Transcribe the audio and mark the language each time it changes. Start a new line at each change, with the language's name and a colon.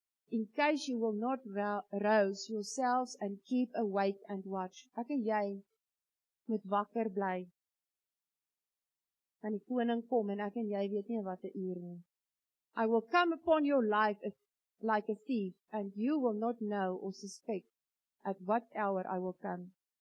English: in case you will not rouse yourselves and keep awake and watch.
Afrikaans: Ek en jy moet wakker bly. En die koning kom en ek en jy weet nie wat 'n uur nie.
English: I will come upon your life like a thief, and you will not know or suspect at what hour I will come.